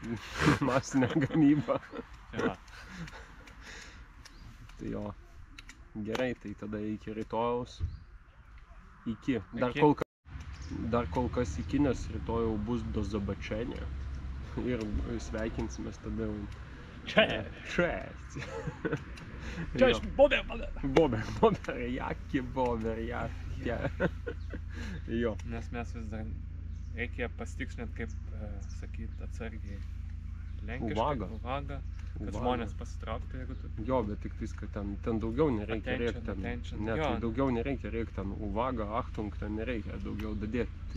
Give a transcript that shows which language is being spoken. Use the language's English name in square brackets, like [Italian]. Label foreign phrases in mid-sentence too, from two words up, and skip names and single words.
[Lithuanian] Masinę gamybą. Tai jo. Gerai, tai tada iki rytojaus. Iki. Dar kol kas iki, nes rytojau bus [Polish] do zobačenio. [Lithuanian] Ir sveikinsimės tada jau. [Polish] Cześć! Cześć, Bober! Bober, jaki Bober, jakie. [Lithuanian] Jo. Nes mes vis dar reikia pasitikslinti, kaip sakyti atsargiai. Lenkiškai, uvaga. Kad žmonės pasitrauktų, jeigu tu... Jo, bet tik tais, kad ten daugiau nereikia rėkti. Ne, tai daugiau nereikia rėkti ten uvaga, achtung, ten nereikia daugiau dadėti.